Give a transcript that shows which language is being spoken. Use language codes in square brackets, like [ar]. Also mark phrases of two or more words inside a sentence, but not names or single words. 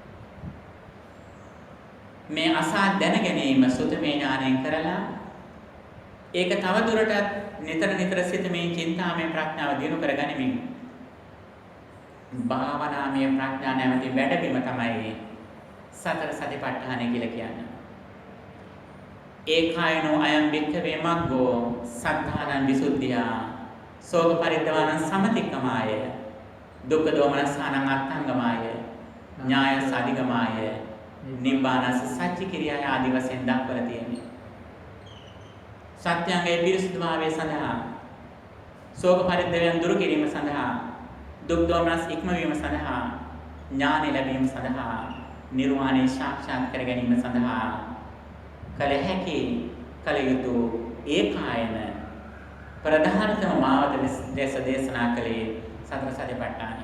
[si] මේ අසා දැන ගැනීම සුතමේ ඥාණයෙන් කරලා ඒක තව දුරටත් නිතර සිතමින් චින්තාමය ප්‍රඥාව දිනු කරගනිමින් භාවනාමය ප්‍රඥා නැමැති වැඩබිම තමයි සතර සතිපට්ඨානය කියලා කියන්නේ. [pi] ඒකායනෝ අයං වික්ඛවේ මග්ගෝ සද්ධානං විසුද්ධියා සෝක පරිද්දවානං සමතික්කමාය දුක්ඛ දෝමනස්සානං අත්තංගමාය ඥාය සාධිගමාය නිබ්බානස්ස සච්චි කිරියාය [si] ආදි වශයෙන් දක්වලා තියෙනවා. සත්‍යංගයේ පිරිසුදුභාවය සඳහා, ශෝක පරිද්දවයන් දුරු කිරීම සඳහා, දුක් දෝමනස් ඉක්මවීම සඳහා, ඥාන ලැබීම සඳහා, නිර්වාණය සාක්ෂාත් කර ගැනීම සඳහා කල හැකි කල යුතු ඒකායන ප්‍රධානතම මාවත ලෙස දේශනා කළේ සතර සතිපට්ඨානයි.